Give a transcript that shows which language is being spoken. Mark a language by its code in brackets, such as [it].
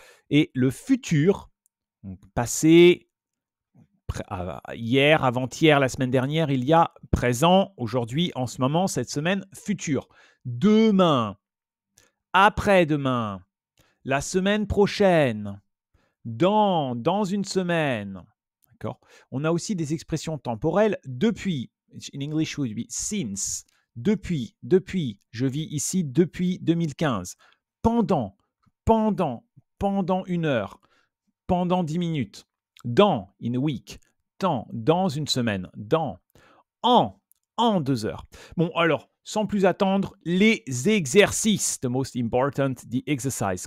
[fr] Et le futur, donc passé, hier, avant-hier, la semaine dernière, il y a présent, aujourd'hui, en ce moment, cette semaine, futur. Demain, après-demain, la semaine prochaine, dans une semaine. D'accord. On a aussi des expressions temporelles. [en] Depuis, in English would be since. [fr] Depuis, je vis ici depuis 2015. Pendant, pendant 1 heure, pendant 10 minutes. Dans, [en] in a week. [fr] Dans une semaine. En 2 heures. Bon, alors, sans plus attendre, les exercices. [en] The most important, the exercise.